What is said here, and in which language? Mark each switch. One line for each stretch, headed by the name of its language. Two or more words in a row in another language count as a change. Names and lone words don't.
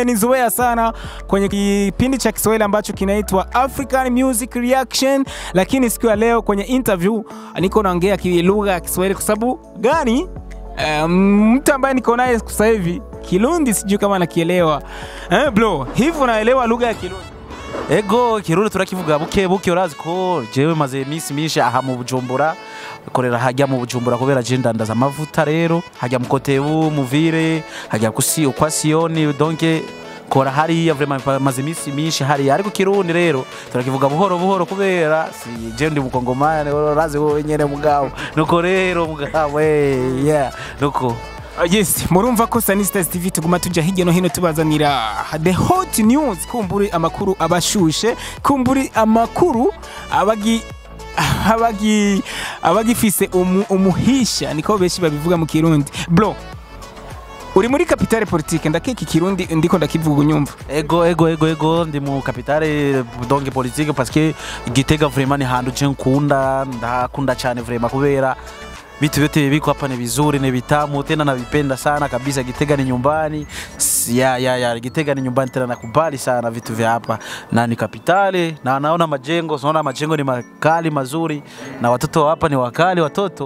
Swahili: Umenizoea sana kwenye kipindi cha Kiswahili ambacho kinaitwa African Music Reaction, lakini siku ya leo kwenye interview niko naongea lugha ya Kiswahili kwa sababu gani? Mtu ambaye niko naye sasa hivi Kirundi sijui kama nakielewa. Bro, hivi unaelewa lugha ya Kirundi?
Rundi: Ego Kirundi turakivuga buke urazi ko jewe maze imisi myinshi aha mu Bujumbura korera hajya mu Bujumbura kubera je ndandaza amavuta rero hajya mukotebu muvire hajya kwa Sioni donc kora hari vraiment maze imisi myinshi hari ariko Kirundi rero turakivuga buhoro kubera si je ndi mukongomani urazi wowe nyene mugabo nuko rero mugabo yeah nuko yes, murumva ko Sanistas TV tuguma tujya hirya no hino tubazanira
English: the hot news,
Rundi: kumburi amakuru abashushe, kumburi amakuru abagifise umuhisha niko beshi babivuga mu Kirundi. Bro, uri muri
French: capitale politique
Rundi: ndakeka Kirundi ndiko ndakivuga unyumva? Ego ndi mu
French: capitale donc politique parce que
Rundi: Gitega vraiment ni handu je ndakunda cyane vraiment kubera
Swahili: vitu vyote biko hapa ni vizuri, ni vitamu, tena navipenda sana kabisa.
Rundi: Gitega ni nyumbani. Gitega ni nyumbani tena nakubali sana vitu vya hapa. Na ni kapitale, na naona majengo ni makali mazuri, na watoto hapa ni wakali watoto.